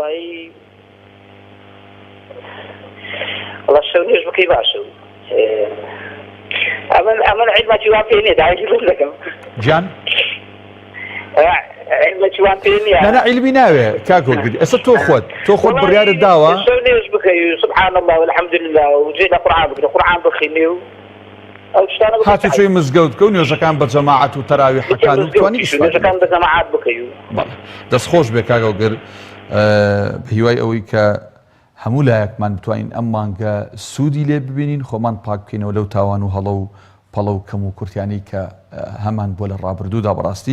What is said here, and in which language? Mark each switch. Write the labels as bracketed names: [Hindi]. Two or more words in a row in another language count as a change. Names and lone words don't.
[Central Kurdish] والله شەو نوێژ بکەی باشە. ئەمە عیلمەکی وان پێ نییە داوای لێ دەکەم. گیان؟ عیلمەکی وان پێ نییە. نەنا عیلمی ناوێ کاک هۆگر. ئێستا تۆ خۆت بڕیارت داوە شەو نوێژ بکەی [Arabic] سبحان الله والحمد لله [Central Kurdish] و جێ لە قورعان بکرێ قورعان بخوێنێ و هاتی چۆی مزگەوت کە و نوێژەکان بە جەماعەت و تەراویحەکان و توانی نوێژەکان بە جەماعەت بکەی و دەستخۆش بێ کاک هۆگر بە هیوای ئەوەی کە هەموو لایەکمان بتوانین ئەم مانگە سوودی لێ ببینین خۆمان پاک بکەینەوە لەو تاوان و هەڵە و پەڵە و کەم و کورتیانەی کە هەمان بۆ لە ڕابردوودا بەڕاستی.